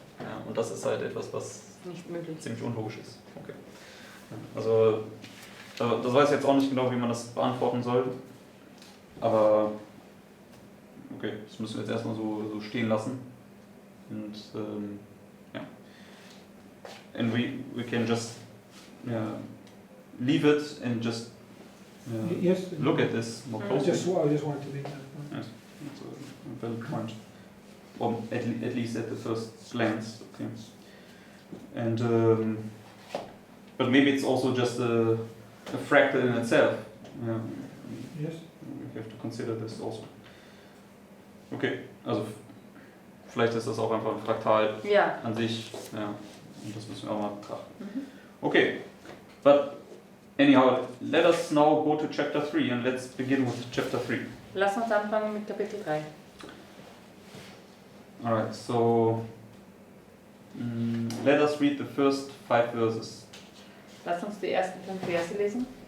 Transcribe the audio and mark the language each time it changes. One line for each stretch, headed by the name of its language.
German: Ja, und das ist halt etwas, was nicht möglich. Ziemlich unlogisch ist. Okay. Also, das weiß ich jetzt auch nicht genau, wie man das beantworten soll. Aber, okay, das müssen wir jetzt erstmal so stehen lassen. Und, ja.
English: And we can just leave it and just Yes. look at this more I closely. just wanted to make that point. Yes, that's a valid point. Or at least at the first glance. Okay. And but maybe it's also just a fractal in itself. Yeah. Yes. We have to consider this also.
German: Okay, also vielleicht ist das auch einfach ein Fraktal Ja. an sich. Ja. Und das müssen wir auch mal betrachten.
English: Okay, but anyhow, let us now go to chapter 3 and let's begin with chapter 3.
German: Lass uns anfangen mit Kapitel 3.
English: Alright, so let us read the first 5 verses.
German: Lass uns die ersten 5 Verse lesen.